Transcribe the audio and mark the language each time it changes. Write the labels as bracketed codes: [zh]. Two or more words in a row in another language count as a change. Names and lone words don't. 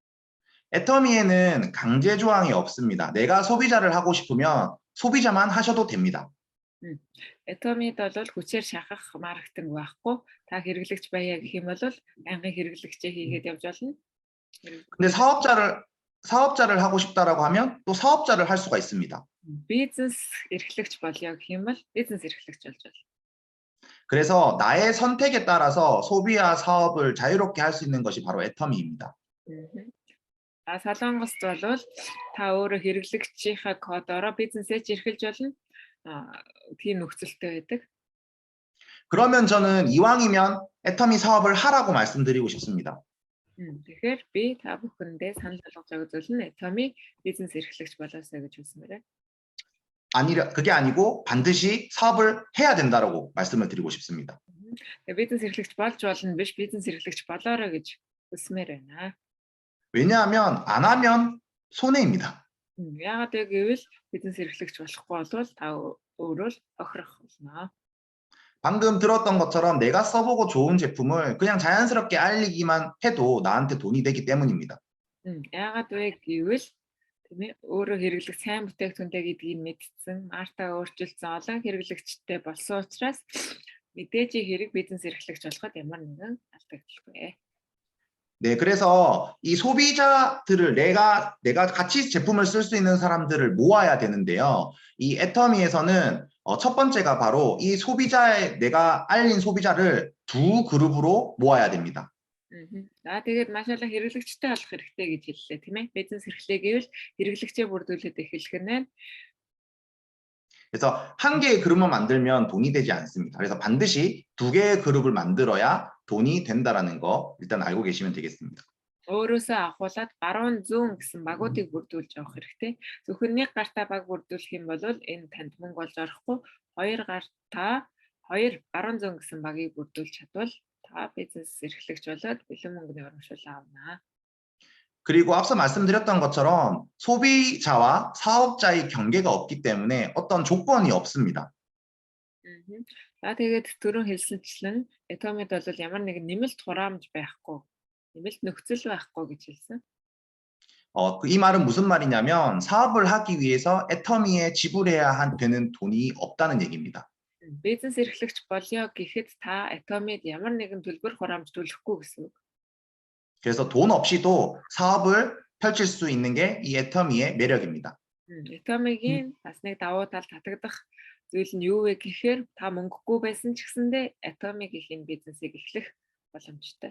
[ko] 애터미에는 강제 조항이 없습니다. 내가 소비자를 하고 싶으면 소비자만 하셔도 됩니다. [mn] Этомид бол хүчээр шахах маркетинг байхгүй. Та хэрэглэгч байя гэх юм бол байнгын хэрэглэгчээ хийгээд явж болно. [ko] 근데 사업자를 하고 싶다라고 하면 또 사업자를 할 수가 있습니다. [mn] бизнес эрхлэгч болё гэх юм бол бизнес эрхлэгч болж болно. [ko] 그래서 나의 선택에 따라서 소비와 사업을 자유롭게 할 수 있는 것이 바로 애터미입니다. [mn] Солонгост бол та өөрөө хэрэглэгчийнхаа кодороо бизнесээ эрхэлж болно. тийм нөхцөлтэй байдаг. [ko] 그러면 저는 이왕이면 애터미 사업을 하라고 말씀드리고 싶습니다. [mn] Тэгэхээр би та бүхэндээ санал болгож байгаа зүйл нь 애터미 бизнес эрхлэгч болоосоо гэж хэлсмээр байна. [ko] 그게 아니고 반드시 사업을 해야 된다라고 말씀을 드리고 싶습니다. [mn] бизнес эрхлэгч болж болно биш бизнес эрхлэгч болоорой гэж хэлсмээр байна. [ko] 왜냐하면 안 하면 손해입니다. [mn] яагаад гэвэл бизнес эрхлэгч болохгүй бол та өөрөө л охирох болно. [ko] 방금 들었던 것처럼 내가 써보고 좋은 제품을 그냥 자연스럽게 알리기만 해도 나한테 돈이 되기 때문입니다. [mn] яагаад вэ гэвэл тийм ээ өөрөө хэрэглэх сайн бүтээгдэхүүнтэй гэдгийг мэдсэн, марта өөрчилсөн олон хэрэглэгчтэй болсон учраас мэдээж хэрэг бизнес эрхлэгч болоход ямар нэгэн алдагдaltaгүй. [ko] 네, 그래서 이 소비자들을 내가 같이 제품을 쓸 수 있는 사람들을 모아야 되는데요. 이 애터미에서는 첫 번째가 바로 이 내가 알린 소비자를 두 그룹으로 모아야 됩니다. [mn] Тэгээд маш олон хэрэглэгчтэй болох хэрэгтэй гэж хэллээ, тийм ээ. Бизнес эрхлээ гэвэл хэрэглэгчээ бүрдүүлээд эхлэх нь. [ko] 그래서 한 개의 그룹만 만들면 돈이 되지 않습니다. 그래서 반드시 두 개의 그룹을 만들어야 돈이 된다라는 거 일단 알고 계시면 되겠습니다. [mn] Өөрөөсөө ахуулаад баруун зүүн гэсэн багуудыг бүрдүүлж авах хэрэгтэй. Зөвхөн нэг гартаа баг бүрдүүлэх юм бол энэ танд мөнгө болж орохгүй. Хоёр гартаа баруун зүүн гэсэн багийг бүрдүүлж чадвал та бизнес эрхлэгч болоод бэлэн мөнгөний урамшуул авна. [ko] 그리고 앞서 말씀드렸던 것처럼 소비자와 사업자의 경계가 없기 때문에 어떤 조건이 없습니다. [mn] За тэгээд түрүүн хэлсэнчлэн 애터мид бол ямар нэгэн нэмэлт хураамж байхгүй, нэмэлт нөхцөл байхгүй гэж хэлсэн. [ko] 이 말은 무슨 말이냐면 사업을 하기 위해서 애터미에 지불해야 되는 돈이 없다는 얘기입니다. [mn] Бизнес эрхлэгч болё гэхэд та 애터мид ямар нэгэн төлбөр хураамж төлөхгүй гэсэн үг. [ko] 그래서 돈 없이도 사업을 펼칠 수 있는 게 이 애터미의 매력입니다. [mn] 애터미гийн бас нэг давуу тал татагдах зүйл нь юу вэ гэхээр та мөнгөгүй байсан ч гэсэндээ 애터미 гэх энэ бизнесийг эхлэх боломжтой.